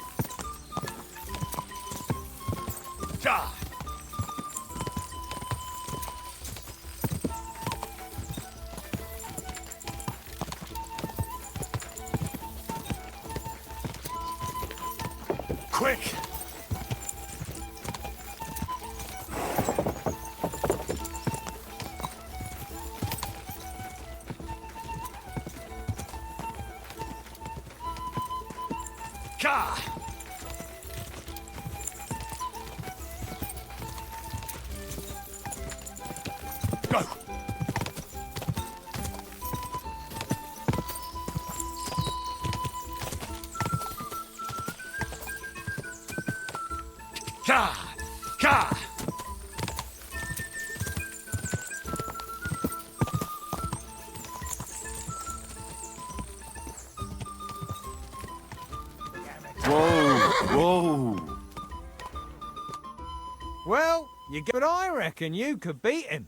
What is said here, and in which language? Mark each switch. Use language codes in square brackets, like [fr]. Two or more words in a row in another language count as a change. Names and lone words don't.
[en] Da! Quick! Ka! Go! Ka! Ka! Whoa! Well, you get, but I reckon you could beat him.